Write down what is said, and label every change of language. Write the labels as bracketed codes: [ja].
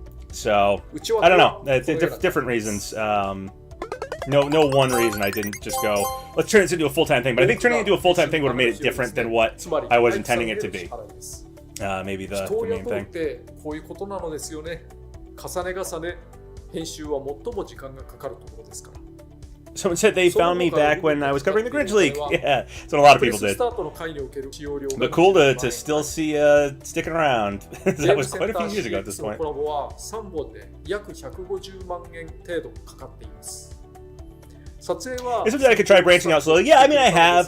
[en] So I don't know, different reasons. No one reason I didn't just go, let's turn this into a full-time thing. But I think turning it into a full-time thing would have made it different than what I was intending it to be. Maybe the main thing. [ja] こういうことなのですよね。重ね重ね編集は最も時間がかかるところですから。 [en] Someone said they found me back when I was covering the Grinch League. Yeah, that's what a lot of people did. But cool to still see sticking around. That was quite a few years ago at this point. It's something I could try branching out slowly. Yeah, I mean, I have.